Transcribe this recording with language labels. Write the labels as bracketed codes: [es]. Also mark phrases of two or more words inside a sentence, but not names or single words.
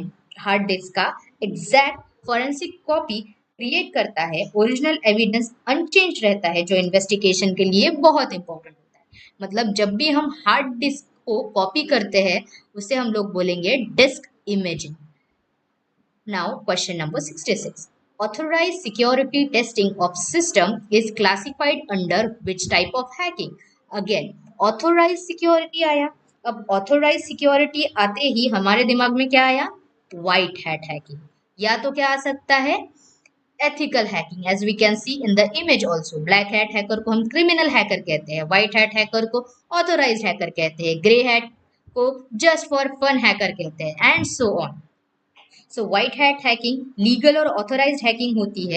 [en] hard disk [hi] का [en] exact forensic copy create [hi] करता है। [en] original evidence unchange [hi] रहता है, जो इन्वेस्टिगेशन के लिए बहुत इंपॉर्टेंट होता है। मतलब जब भी हम [en] hard disk [hi] को कॉपी करते हैं उसे हम लोग बोलेंगे [en] disk imaging. Now question number 66. Authorized security testing of system is classified under which type of hacking? Again, authorized security [hi] आया। अब [en] authorized security [hi] आते ही हमारे दिमाग में क्या आया? [en] White hat hacking। [hi] या तो क्या आ सकता है? [en] Ethical hacking, as we can see in the image also. black hat hacker [hi] को हम [en] criminal hacker [hi] कहते हैं, [en] white hat hacker [hi] को [en] authorized hacker [hi] कहते हैं, [en] grey hat [hi] को [en] just for fun hacker [hi] कहते हैं, [en] and so on. so white hat hacking [hi] लीगल और [en] authorized hacking [hi] होती है।